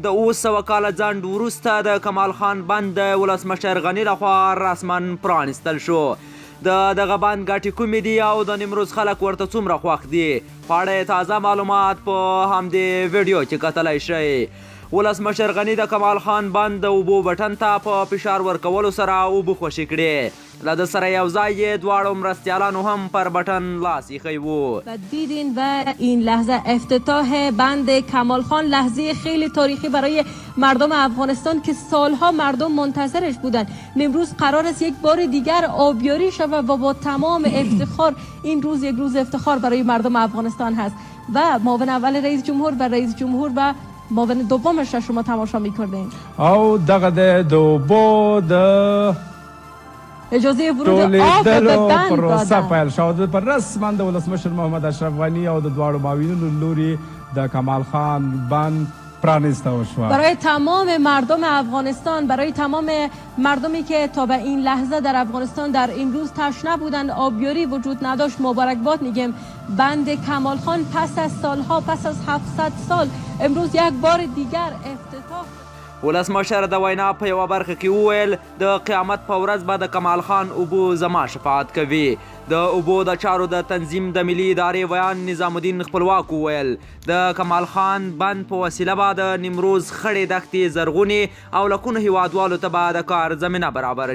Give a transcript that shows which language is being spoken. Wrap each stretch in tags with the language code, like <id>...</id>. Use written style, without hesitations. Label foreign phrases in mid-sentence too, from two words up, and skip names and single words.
<ps>د 900 کاله ځنډ وروسته د کمال خان بند د ولسمشر غني لخوا رسما پرانیستل شو د دغه بند ګټې کومې دي او د نیمروز خلک ورته څومره خوښ دي په اړه یې تازه معلومات په همدې ویډیو کې کتلی شئ ولسمشر غني د کمال خان بند د اوبو بټن ته په فشار ورکولو سره اوبه خوشې کړې له ده سره یو ځای یې دواړو مرستیالانو هم پر بټن لاس ایښی و</ps> <fa>و دیدین و این لحظه افتتاح بند کمال خان لحظه خیلی تاریخی برای مردم افغانستان که سالها مردم منتظرش بودند. امروز قرار است یک بار دیگر آبیاری شود و با تمام افتخار این روز یک روز افتخار برای مردم افغانستان هست و معاون اول رئیس جمهور و رئیس جمهور و معاون دومش را شما تماشا می‌کنید.</fa> <ps>او دغه د اوبو د</ps> <fa>اجازه ورود آب به بند</fa> <ps>پروسه پیل شو پر رسما د ولسمشر محمد اشرف غنی او د دواړو معاونینو لوري د کمال خان بند پرانسته شو</ps> <fa>برای تمام مردم افغانستان، برای تمام مردمی که تا به این لحظه در افغانستان در این روز تشنه بودند آبیاری وجود نداشت مبارکباد میگم. بند کمال خان پس از سالها، پس از 700 سال امروز یک بار دیگر افتتاح.</fa> <ps>ولسمشر د وینا په یوه برخه کې وویل د قیامت په ورځ به د کمال خان اوبو زما شفاعت کوي د اوبو د چارو د تنظیم د ملي ادارې ویان نظام الدین خپلواک وویل د کمال خان بند په وسیله به د نیمروز خړې دښتې زرغونې او لکونو هیوادوالو ته به د کار زمینه برابره</ps>